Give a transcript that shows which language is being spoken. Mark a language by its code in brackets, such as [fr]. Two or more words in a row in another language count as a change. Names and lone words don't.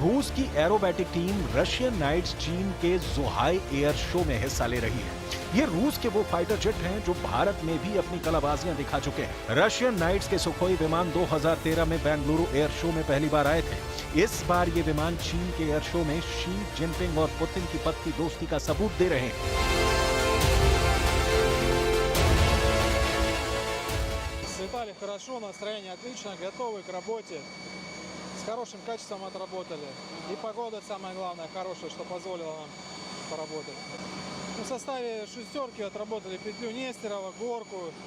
[hi] रूस की [en] aerobatic team [hi] रशियन नाइट्स चीन के ज़ुहाई एयर शो में हिस्सा ले रही है। ये रूस के वो [en] fighter jet [hi] हैं जो भारत में भी अपनी कलाबाजियां दिखा चुके हैं। रशियन नाइट्स के सुखोई विमान 2013 में बेंगलुरु एयर शो में पहली बार आए थे। इस बार ये विमान चीन के [en] air show [hi] में शी जिनपिंग और पुतिन की पक्की दोस्ती का सबूत दे रहे हैं। [ru] Летали хорошо, настроение отлично, готовы к работе, с хорошим качеством отработали. И погода, самое главное, хорошая, что позволила нам поработать. В составе шестерки отработали петлю Нестерова, горку.